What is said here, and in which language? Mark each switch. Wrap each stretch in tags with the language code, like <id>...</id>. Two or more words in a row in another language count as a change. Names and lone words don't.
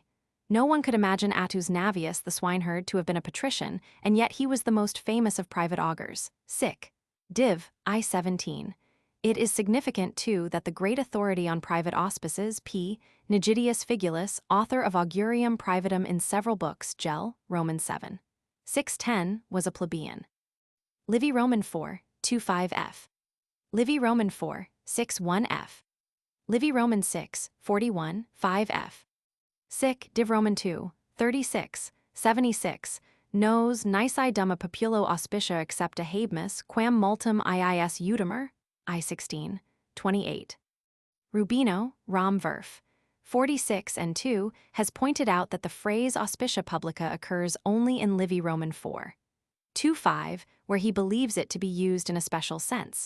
<en>No one could imagine Attus Navius the swineherd to have been a patrician, and yet he was the most famous of private augurs. Sic. Div. I 17. It is significant, too, that the great authority on private auspices, P. Nigidius Figulus, author of Augurium Privatum in several books, Gel, Roman 7. 610, was a plebeian. Livy Roman 4, 25f. Livy Roman 4, 61f. Livy Roman 6, 41, 5f. Sic, Div.</en> <la>Roman 2, 36, 76, nos nisi dum a populo auspicia accepta habemus quam multum iis udimer, I 16, 28.</la> <en>Rubino, Rom Verf, 46 and 2, has pointed out that the phrase</en> <la>auspicia publica</la> <en>occurs only in Livy Roman 4, 2-5, where he believes it to be used in a special sense.</en>